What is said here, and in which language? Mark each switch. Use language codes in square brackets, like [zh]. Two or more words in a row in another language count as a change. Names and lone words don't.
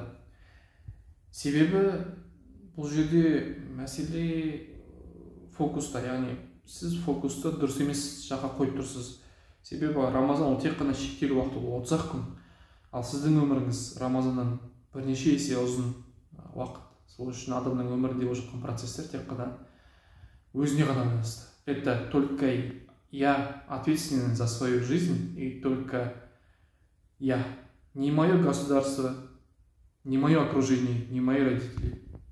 [kk] Себебі бұл жерде мәселе фокуста, яғни сіз фокусты дұрыс емес жаққа қойып тұрсыз. Себебі Рамазан ол тек қана шектеулі уақыт, ол 30 күн. Ал сіздің өміріңіз Рамазаннан бірнеше есе ұзын уақыт. Сол үшін адамның өмірінде болып жатқан процестер тек қана өзіне ғана байланысты. [ru] Это только я ответственен за свою жизнь, и только я. Не мое государство, не мое окружение, не мои родители.